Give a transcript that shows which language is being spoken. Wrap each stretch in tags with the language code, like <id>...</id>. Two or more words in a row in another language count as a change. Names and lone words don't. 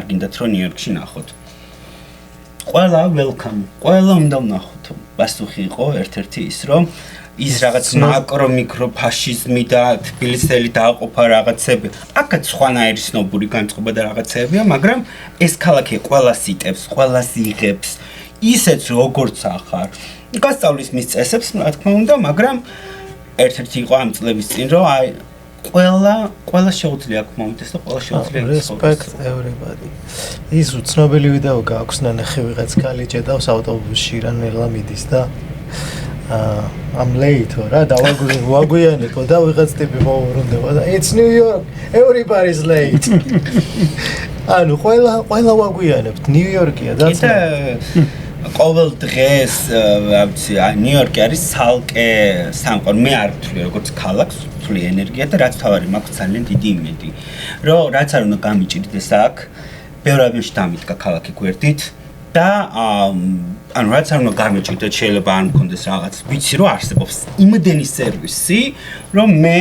<ka>გინდათ რომ ნიუ-იორკში ნახოთ ყველა welcome ყველა უნდა ვნახოთ პასუხი იყო ერთ-ერთი ის რომ ის რაღაც მაკრო მიკრო ფაშიზმი და თბილისელი დააყოფა რაღაცები აქაც სხვანაირი სნობური განწყობა და რაღაცებია მაგრამ ეს ქალაქი ყველას იტევს ყველას იღებს ისეც როგორც ახარ გასწავლის მის წესებს რა თქმა უნდა მაგრამ ერთ-ერთი იყო ამ წლების წინ რომ აი ყველა შეუძლია აქ მომიდეს და ყველა შეუძლია</ka> <en>respect everybody</en> <ka>ის უცნობელი ვიდეო გააქვს ნახე ვიღაც ქალი ჭედავს ავტობუსში რა ნელა მიდის და</ka> <en>I'm late</en> <ka>რა დავაგვიანებო და ვიღაც ტიპი მოუბრუნდება და</ka> <en>it's New York everybody's late</en> <ka>ანუ ყველა ვაგვიანებთ New York-ია და ყოველ დღეს ნიუ-იორკი არის ცალკე სამყარო მე არ ვთვლი როგორც ქალაქს ვთვლი ენერგია და რაც თავარი მაქვს ძალიან დიდი იმედი რომ რაც არ უნდა გამიჭირდეს აქ ბევრ ადამიანში დამიდგა ქალაქი გვერდით და ანუ რაც არ უნდა გამიჭირდეს შეიძლება არ მქონდეს რაღაც ვიცი რომ არსებობს იმდენი სერვისი რომ მე</ka>